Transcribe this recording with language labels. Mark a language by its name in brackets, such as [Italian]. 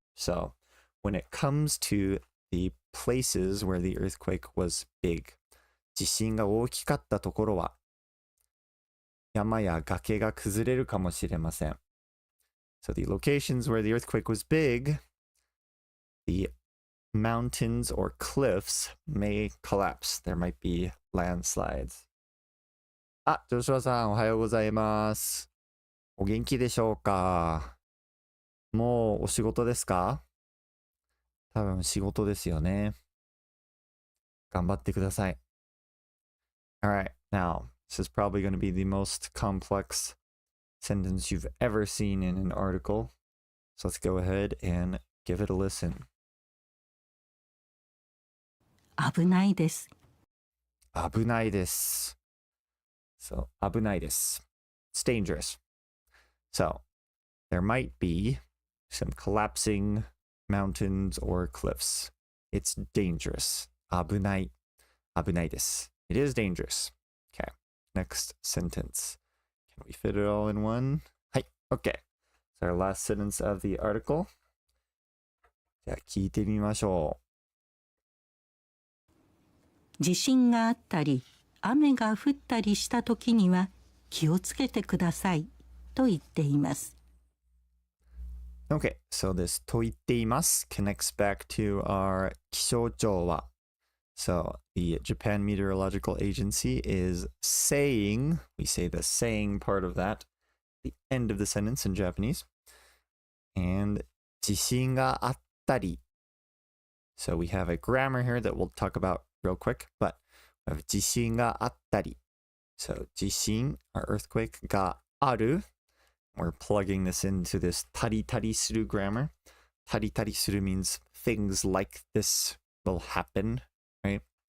[English] So when it comes to the places where the earthquake was big, [Japanese] 地震が大きかったところは山や崖が崩れるかもしれません. [English] So the locations where the earthquake was big, the mountains or cliffs may collapse. There might be landslides. [Japanese] あ、ジョシュアさんおはようございます。お元気でしょうか？もうお仕事ですか？多分仕事ですよね。頑張ってください。 [English] Alright, now, this is probably going to be the most complex sentence you've ever seen in an article. So let's go ahead and give it a listen. [Japanese] 危ないです。危ないです。 [English] So, [Japanese] 危ないです。 [English] It's dangerous. So, there might be some collapsing mountains or cliffs. It's dangerous. [Japanese] 危ない。危ないです。 [English] It is dangerous. Okay, next sentence. Can we fit it all in one? はい、OK. our last sentence of the article. [Japanese] じゃあ聞いてみましょう。地震があったり、雨が降ったりした時には気をつけてくださいと言っています。 [English] Okay, so this [Japanese] と言っています [English] connects back to our 気象庁は So the Japan Meteorological Agency is saying, we say the saying part of that, the end of the sentence in Japanese. And [Japanese] 地震があったり. [English] So we have a grammar here that we'll talk about real quick, but we have [Japanese] 地震があったり. [English] So 地震, our earthquake, がある. We're plugging this into this たりたりする grammar. たりたりする means things like this will happen, right?